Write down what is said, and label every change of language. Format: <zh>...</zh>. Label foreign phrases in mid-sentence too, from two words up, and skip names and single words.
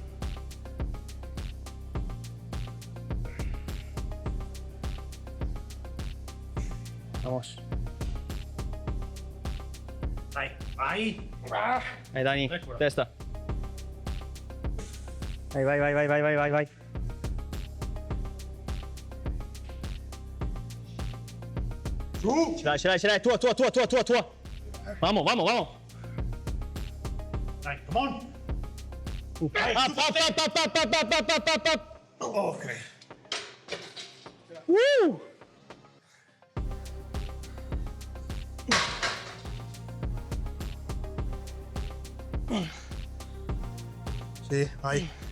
<es>Vamos.</es> <it>Vai, vai. Vai Dani, testa. Vai, vai, vai, vai, vai, vai, vai, vai. Su. Ce l'hai, tua.</it> <es>Vamos, vamos, vamos.</es> <it>Dai,</it> <en>come on.</en> <it>Up. Ok. Sì, vai.</it>